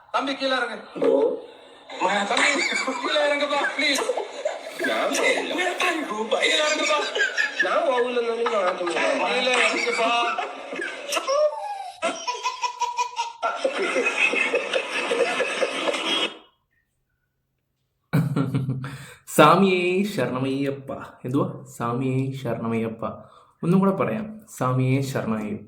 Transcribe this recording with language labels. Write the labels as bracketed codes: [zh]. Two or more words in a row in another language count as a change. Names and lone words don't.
[ta] தம்பி கீழே இறங்கு. தம்பி கீழே இறங்குப்பா ப்ளீஸ். நான் கீழே இறங்குப்பா. நான் போகல கீழே இறங்குப்பா. [ml] സാമിയേ ശരണമയ്യപ്പ. എന്തുവാ? സാമിയേ ശരണമയ്യപ്പ. ഒന്നും കൂടെ പറയാം, സാമിയേ ശരണമയ്യപ്പ.